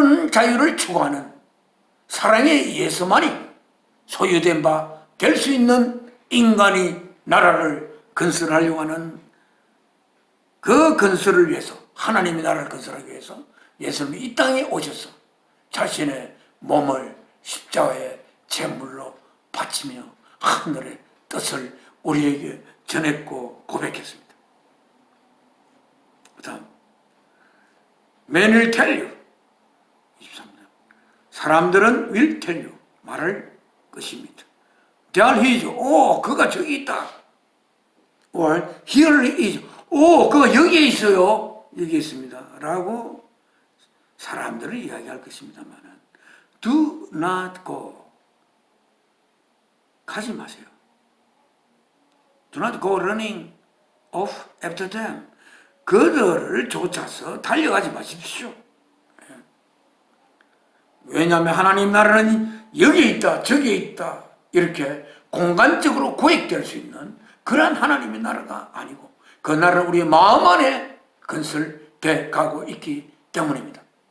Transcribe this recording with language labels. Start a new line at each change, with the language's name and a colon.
Korean: 자유를 추구하는, 사랑에 의해서만이 소유된 바 될 수 있는 인간이 나라를 건설하려고 하는 그 건설을 위해서, 하나님의 나라를 건설하기 위해서 예수님이 이 땅에 오셔서 자신의 몸을 십자가의 제물로 바치며 하늘의 뜻을 우리에게 전했고 고백했습니다. 그 다음,
English: Men will tell you,
Korean: 23절, 사람들은
English: will tell you,
Korean: 말할 것입니다.
English: There he is,
Korean: 그가 저기 있다.
English: Or here he is,
Korean: 그가 여기에 있어요. 여기 있습니다. 라고 사람들을 이야기할 것입니다만,
English: do not go,
Korean: 가지 마세요.
English: Do not go running off after them,
Korean: 그들을 쫓아서 달려가지 마십시오. 왜냐하면 하나님 나라는 여기에 있다, 저기에 있다, 이렇게 공간적으로 구획될 수 있는 그러한 하나님의 나라가 아니고, 그 나라는 우리의 마음 안에 건설돼 가고 있기 때문입니다.